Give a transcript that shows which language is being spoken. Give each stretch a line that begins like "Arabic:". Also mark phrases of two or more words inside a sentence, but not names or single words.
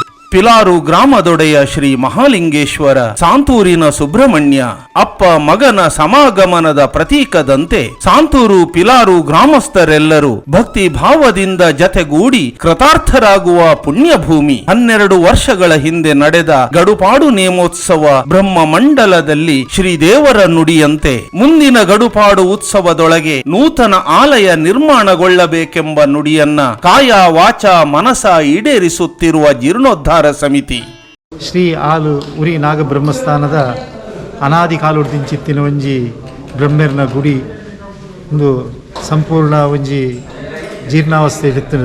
Kannada: ಪಿಲಾರು ಗ್ರಾಮದೊಡೆಯ ಶ್ರೀ ಮಹಾಲಿಂಗೇಶ್ವರ, ಸಾಂತೂರಿನ ಸುಬ್ರಹ್ಮಣ್ಯ, ಅಪ್ಪ ಮಗನ ಸಮಾಗಮನದ ಪ್ರತೀಕದಂತೆ ಸಾಂತೂರು ಪಿಲಾರು ಗ್ರಾಮಸ್ಥರೆಲ್ಲರೂ ಭಕ್ತಿ ಭಾವದಿಂದ ಜತೆಗೂಡಿ ಕೃತಾರ್ಥರಾಗುವ ಪುಣ್ಯಭೂಮಿ. 12 ವರ್ಷಗಳ ಹಿಂದೆ ನಡೆದ ಗಡುಪಾಡು ನೇಮೋತ್ಸವ ಬ್ರಹ್ಮ ಮಂಡಲದಲ್ಲಿ ಶ್ರೀದೇವರ ನುಡಿಯಂತೆ ಮುಂದಿನ ಗಡುಪಾಡು ಉತ್ಸವದೊಳಗೆ ನೂತನ ಆಲಯ ನಿರ್ಮಾಣಗೊಳ್ಳಬೇಕೆಂಬ ನುಡಿಯನ್ನ ಕಾಯ ವಾಚ ಮನಸ ಈಡೇರಿಸುತ್ತಿರುವ ಜೀರ್ಣೋದ್ಧಾರ ಸಮಿತಿ.
Tulu: ಶ್ರೀ ಆಲು ಉರಿ ನಾಗ ಬ್ರಹ್ಮಸ್ಥಾನದ ಅನಾದಿ ಕಾಲುಡ್ದಿಂಚಿತ್ತಿನ ಒಂಜಿ ಬ್ರಹ್ಮೇರ್ನ ಗುಡಿ ಒಂದು ಸಂಪೂರ್ಣ ಒಂಜಿ ಜೀರ್ಣಾವಸ್ಥೆ ಇತ್ತು.